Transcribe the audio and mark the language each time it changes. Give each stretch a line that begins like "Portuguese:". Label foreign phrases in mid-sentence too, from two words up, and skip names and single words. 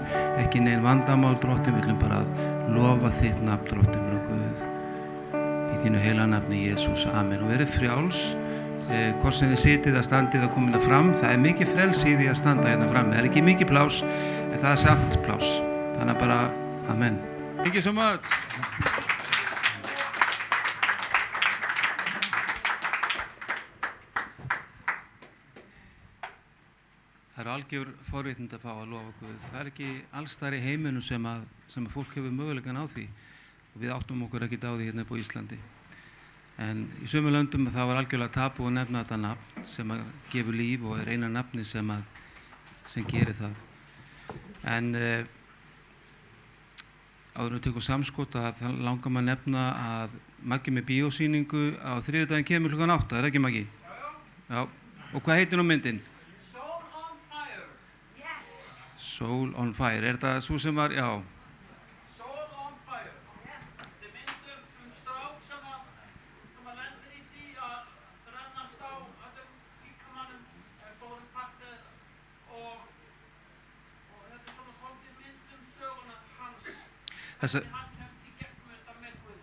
Icelandic: Ekki nein vandamál, Drottin, við viljum bara lofa þitt nafn, Drottin minn og Guð. Í þínu heila nafni, Jesús. Amen. Og verið frjáls, hvort sem þið sitið að standið að komina fram. Það er mikið frelsi í því að standa hérna fram. Það er ekki mikið pláss, en það er samt pláss. Þannig að bara,
English: amen. Thank you so much.
Icelandic: Það eru algjör forréttindi að fá að lofa Guð. Það er ekki alls þar í heiminum sem að fólk hefur möguleikann á því. Og við áttum okkur ekkert á því hérna upp á Íslandi. En í sömu löndum þá var algjörlega tabu að nefna þetta nafn sem að gefur líf og er eina nafni sem gerir það. En áður en við tökum samskot að það langar maður að nefna að Maggi með bíósýningu á þriðjudaginn kemur klukkan 8, er ekki Maggi? Já. Og hvað heitir nú myndin? Soul on Fire. Er það svo sem var, já. Soul on Fire. Þetta er mynd strák sem að lendir í því að brennast á öllum líkamannum, stórum part þess og þetta er svona svolítið mynd söguna hans. Hann kemst í gegnum þetta með Guð.